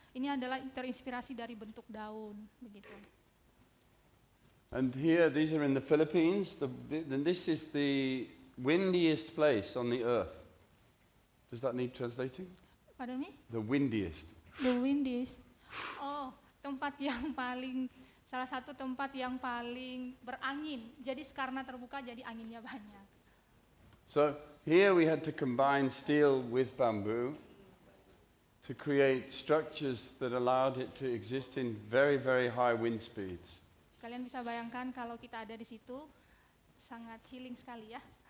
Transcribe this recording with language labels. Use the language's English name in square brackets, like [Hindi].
[Indonesian] Ini adalah terinspirasi dari bentuk daun, begitu. [English] And here, these are in the Philippines. And this is the windiest place on the earth. Does that need translating? Pardon me? The windiest. The windiest. [Indonesian] Oh, tempat yang paling, salah satu tempat yang paling berangin. Jadi karena terbuka, jadi anginnya banyak. [English] So here we had to combine steel with bamboo to create structures that allowed it to exist in very, very high wind speeds. [Indonesian] Kalian bisa bayangkan kalau kita ada di situ, sangat healing sekali ya.